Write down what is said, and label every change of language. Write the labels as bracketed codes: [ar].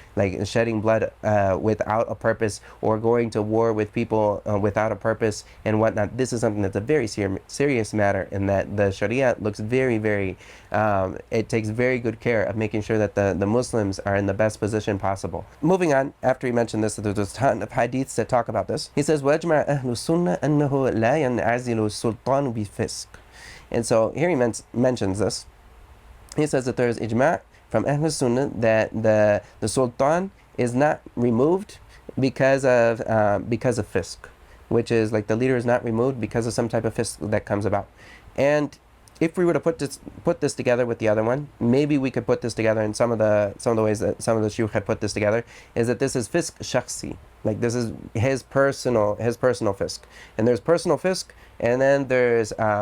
[en] Like shedding blood without a purpose, or going to war with people without a purpose and whatnot. This is something that's a very serious matter, and that the Sharia looks very, very, it takes very good care of making sure that the Muslims are in the best position possible. Moving on, after he mentioned this, there's a ton of hadiths that talk about this. [ar] He says, وَأَجْمَعَ أَهْلُ السُّنَّةِ أَنَّهُ لَا يَنْعَزِلُ السُّلْطَانُ بِفِسْقٍ. [en] And so here he mentions this. He says that there is ijma' from Ahl Sunnah that the sultan is not removed because of fisq, which is like the leader is not removed because of some type of fisq that comes about. And if we were to put this together with the other one, maybe we could put this together in some of the ways that some of the shuyukh had put this together, is that this is fisq shakhsi, like this is his personal fisq, and there's personal fisq, and then there's